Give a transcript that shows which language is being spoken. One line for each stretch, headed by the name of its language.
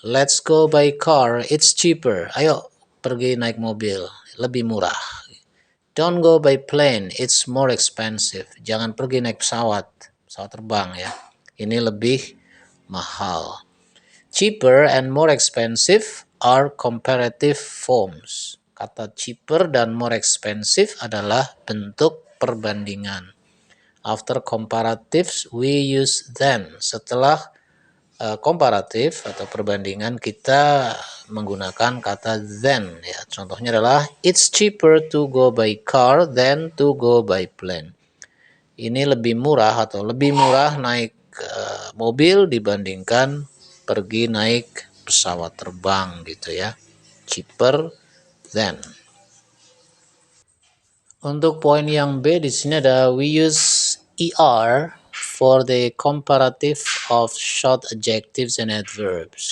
English: Let's go by car, it's cheaper.
Indonesian: Ayo pergi naik mobil, lebih murah.
English: Don't go by plane, it's more expensive.
Indonesian: Jangan pergi naik pesawat terbang ya. Ini lebih mahal.
English: Cheaper and more expensive are comparative forms.
Indonesian: Kata cheaper dan more expensive adalah bentuk perbandingan.
English: After comparatives, we use then.
Indonesian: Setelah komparatif atau perbandingan, kita menggunakan kata then. Ya, contohnya adalah
English: it's cheaper to go by car than to go by plane.
Indonesian: Ini lebih murah atau lebih murah naik mobil dibandingkan pergi naik pesawat terbang gitu ya.
English: Cheaper than.
Indonesian: Untuk poin yang B di sini ada
English: we use ER for the comparative of short adjectives and adverbs.